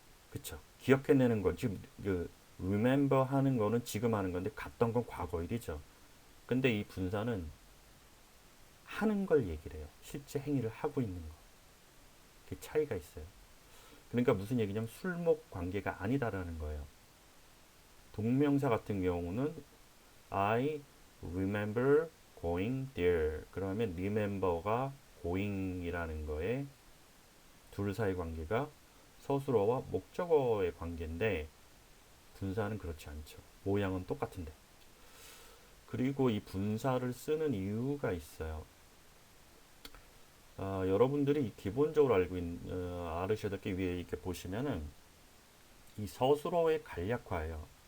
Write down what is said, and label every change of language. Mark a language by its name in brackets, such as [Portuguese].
[Korean] 그쵸? 기억해내는 건 지금 그 remember 하는 거는 지금 하는 건데 갔던 건 과거 일이죠. 근데 이 분사는 하는 걸 얘기를 해요. 실제 행위를 하고 있는 거. 그 차이가 있어요. 그러니까 무슨 얘기냐면 술목 관계가 아니다라는 거예요. 동명사 같은 경우는 [English] I remember going there. [Korean] 그러면 remember가 going이라는 거에 둘 사이 관계가 서술어와 목적어의 관계인데 분사는 그렇지 않죠. 모양은 똑같은데. 그리고 이 분사를 쓰는 이유가 있어요. 여러분들이 기본적으로 알으셔야 될 게 위에 이렇게 보시면은 이 서술어의 간략화예요.